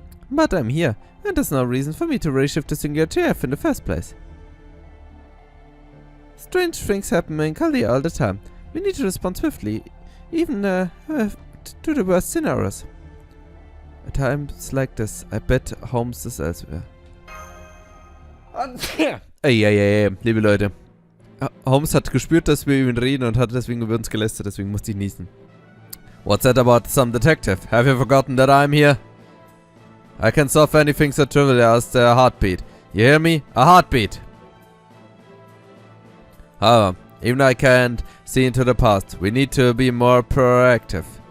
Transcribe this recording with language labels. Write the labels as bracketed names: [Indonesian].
[English] But I'm here, and there's no reason for me to reshift the singularity F in the first place. Strange things happen in Chaldea all the time. We need to respond swiftly, even to the worst scenarios. At times like this, I bet Holmes is elsewhere. [German] Ey, liebe Leute. Holmes hat gespürt, dass wir über ihn reden und hat deswegen über uns gelästert, deswegen musste ich niesen. [English] What's that about some detective? Have you forgotten that I'm here? I can solve anything so trivial as a heartbeat. You hear me? A heartbeat! However, even I can't see into the past. We need to be more proactive.